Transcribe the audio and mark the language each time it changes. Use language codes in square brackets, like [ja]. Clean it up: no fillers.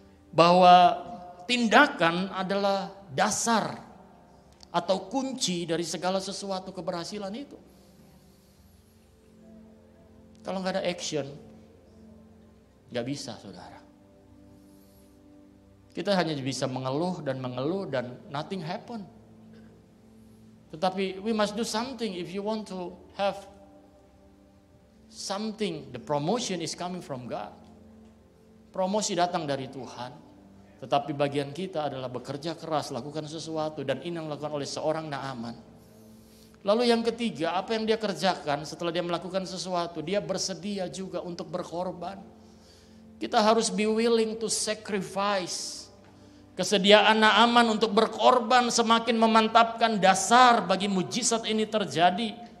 [id] Bahwa tindakan adalah dasar atau kunci dari segala sesuatu keberhasilan itu. Kalau nggak ada action, nggak bisa, saudara. Kita hanya bisa mengeluh dan [en] nothing happen. [id] Tetapi [en] we must do something if you want to have something. The promotion is coming from God. [id] Promosi datang dari Tuhan. Tetapi bagian kita adalah bekerja keras, lakukan sesuatu, dan ini yang dilakukan oleh seorang Naaman. Lalu yang ketiga, apa yang dia kerjakan setelah dia melakukan sesuatu, dia bersedia juga untuk berkorban. Kita harus [en] be willing to sacrifice. [id] Kesediaan Naaman untuk berkorban semakin memantapkan dasar bagi mujizat ini terjadi.